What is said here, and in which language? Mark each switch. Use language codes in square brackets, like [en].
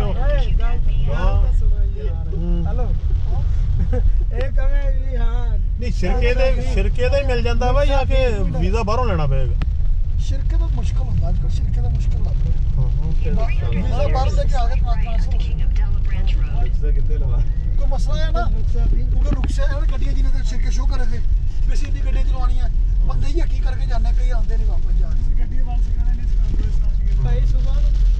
[pa] ਏ ਗੱਲ ਹਾਂ। ਸੁਣੋ ਯਾਰ ਹੂੰ। ਹੈਲੋ ਇਹ ਕਵੇਂ ਵੀ ਹਾਂ ਨਹੀਂ ਸ਼ਿਰਕੇ ਦਾ ਹੀ ਮਿਲ ਜਾਂਦਾ ਵਾ ਜਾਂ ਕਿ ਵੀਜ਼ਾ ਬਾਹਰੋਂ ਲੈਣਾ ਪਏਗਾ ਸ਼ਿਰਕੇ ਦਾ ਮੁਸ਼ਕਲ ਹੁੰਦਾ ਅੱਜ ਕੱਲ੍ਹ ਸ਼ਿਰਕੇ ਦਾ ਮੁਸ਼ਕਲ ਲੱਗਦਾ ਵੀਜ਼ਾ ਬਾਹਰ ਲੈ ਕੇ ਆ ਕੇ [en] right transfer onto King Abdullah Branch Road. [pa] ਕੋਈ ਮਸਲਾ ਹੈ ਨਾ ਨੁਕਸਾ ਵੀ ਕਿਉਂਕਿ ਰੁਕਸੇ ਇਹਨਾਂ ਗੱਡੀਆਂ ਜਿਹਨੇ ਤੇ ਸ਼ਿਰਕੇ ਸ਼ੋ ਕਰੇ थे ਵੀ ਅਸੀਂ ਇੰਨੀ ਗੱਡੀਆਂ ਚਲਾਉਣੀਆਂ ਬੰਦੇ ਹੀ ਹੱਕੀ ਕਰਕੇ ਜਾਂਦੇ ਕਈ ਆਉਂਦੇ ਨਹੀਂ ਵਾਪਸ ਜਾ ਕੇ ਗੱਡੀ ਵਾਲ ਸਿਖਾਣੇ ਨਹੀਂ ਸਿਖਾਉਂਦੇ ਸਾਡੀ ਭਾਈ ਸੁਬਾਹ ਨੂੰ